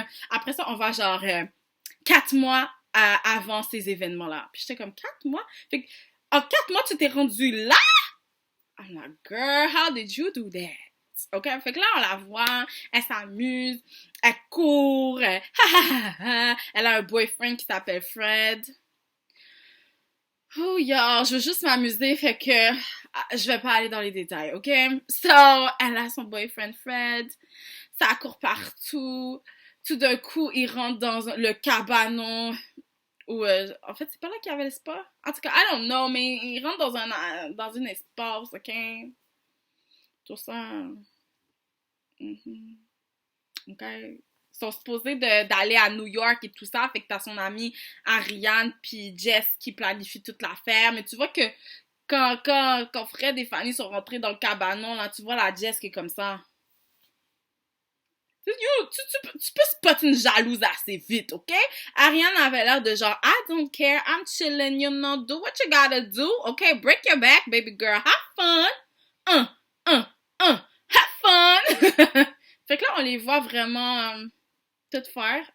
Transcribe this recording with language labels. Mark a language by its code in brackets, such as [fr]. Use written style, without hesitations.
[fr] Après ça, on va genre 4 mois avant ces événements-là. Puis j'étais comme, 4 mois? Fait que, en 4 mois, tu t'es rendu là? [en] I'm like, girl, how did you do that? OK? [fr] Fait que là, on la voit, elle s'amuse, elle court, elle a un boyfriend qui s'appelle Fred. Oh, yo, je veux juste m'amuser, fait que je vais pas aller dans les détails, OK? So, elle a son boyfriend Fred, ça court partout. Tout d'un coup, il rentre dans le cabanon où, en fait, c'est pas là qu'il y avait le spa. En tout cas, [en] I don't know, [fr] mais il rentre dans une espace, OK? Tout ça. OK? Ils sont supposés d'aller à New York et tout ça, fait que t'as son amie Ariane puis Jess qui planifie toute l'affaire, mais tu vois que quand Fred et Fanny sont rentrés dans le cabanon, là, tu vois la Jess qui est comme ça. Tu peux spotter une jalouse assez vite, OK? [en] Ariane [fr] avait l'air de genre, [en] I don't care, I'm chilling, you know, do what you gotta do, OK? Break your back, baby girl, have fun! Have fun! [fr] Fait que là, on les voit vraiment tout faire.